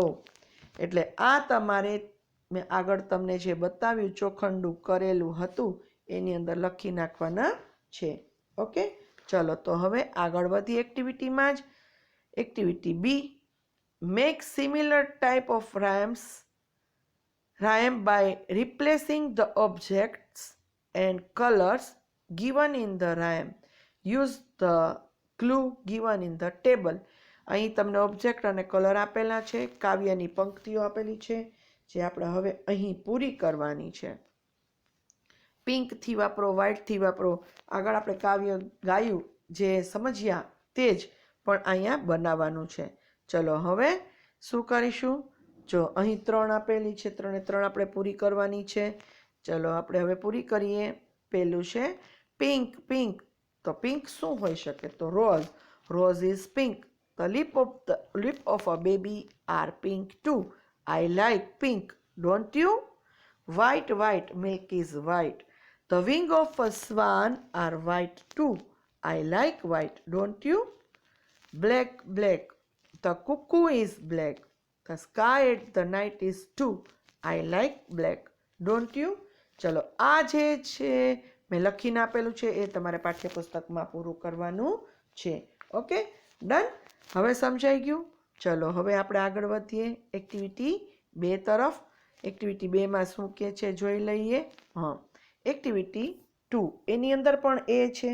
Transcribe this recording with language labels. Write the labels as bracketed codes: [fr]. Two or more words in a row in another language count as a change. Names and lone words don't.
[gu] એટલે આ તમારે મેં આગળ તમને જે બતાવ્યું ચોખંડું કરેલું હતું એની અંદર લખી નાખવાના છે. ઓકે, ચલો તો હવે આગળ વધી એક્ટિવિટીમાં જ. [en] Activity B, make similar type of rhyme by replacing the objects and colors given in the rhyme. Use the clue given in the table. [gu] અહીં તમને ઓબ્જેક્ટ અને કલર આપેલા છે, કાવ્યની પંક્તિઓ આપેલી છે જે આપણે હવે અહીં પૂરી કરવાની છે. પિંકથી વાપરો, વ્હાઇટથી વાપરો. આગળ આપણે કાવ્ય ગાયું જે સમજ્યા તે જ પણ અહીંયા બનાવવાનું છે. ચલો હવે શું કરીશું? જો અહીં 3 આપેલી છે, 3 આપણે પૂરી કરવાની છે. ચલો આપણે હવે પૂરી કરીએ. પહેલું છે પિંક. પિંક તો પિંક શું હોઈ શકે? તો રોઝ. [en] rose is pink. The lip of a baby are pink too. I like pink, don't you? White, white, milk is white. The wing of a swan are white too. I like white, don't you? Black, black, the cuckoo is black. The sky at the night is too. I like black, don't you? [gu] ચલો આ જે છે મેં લખીને આપેલું છે એ તમારે પાઠ્યપુસ્તકમાં પૂરું કરવાનું છે. ઓકે, ડન. હવે સમજાઈ ગયું? ચલો હવે આપણે આગળ વધીએ એક્ટિવિટી 2 તરફ. એક્ટિવિટી 2માં શું કહે છે જોઈ લઈએ. હા, એક્ટિવિટી 2 એની અંદર પણ એ છે.